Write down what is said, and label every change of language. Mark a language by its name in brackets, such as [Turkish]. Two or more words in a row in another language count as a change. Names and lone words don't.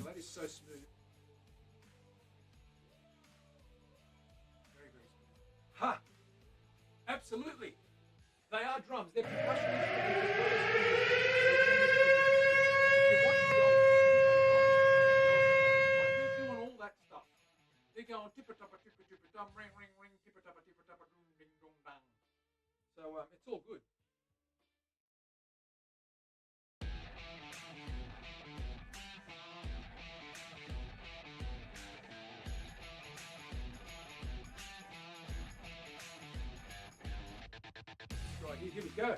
[English] That is so smooth. Very smooth. Ha! Absolutely. They are drums. They're percussion instruments as well as stringed instruments. If you watch the old flamenco guys, they're doing all that stuff. They're going tippa-tappa, tippa-tippa-dum, ring, ring, ring, tippa-tappa, tippa-tappa, dum, ding, dong, dang. So it's all good. Right, here we go.